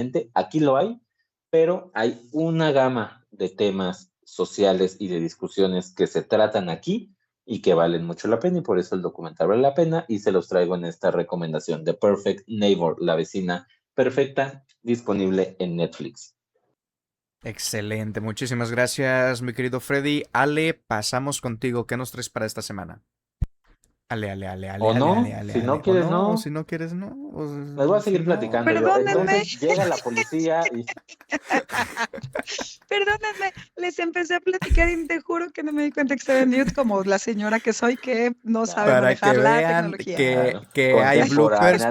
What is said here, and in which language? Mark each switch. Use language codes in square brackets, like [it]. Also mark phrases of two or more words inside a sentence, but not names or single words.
[es] Aquí lo hay, pero hay una gama de temas sociales y de discusiones que se tratan aquí y que valen mucho la pena, y por eso el documental vale la pena, y se los traigo en esta recomendación: The Perfect Neighbor, la vecina perfecta, disponible en Netflix. Excelente, muchísimas gracias, mi querido Freddy. Ale, pasamos contigo. ¿Qué nos traes para esta semana? Ale, ale, ale, ale, O ale, no, ale, ale, si no ale. O quieres, no, o no. si no quieres, no. Les voy a Si seguir no. platicando yo. Perdónenme. Entonces llega la policía y Perdónenme, les empecé a platicar y te juro que no me di cuenta que estaba en mute como la señora que soy que no sabe Para manejar que la vean tecnología. que hay bloopers,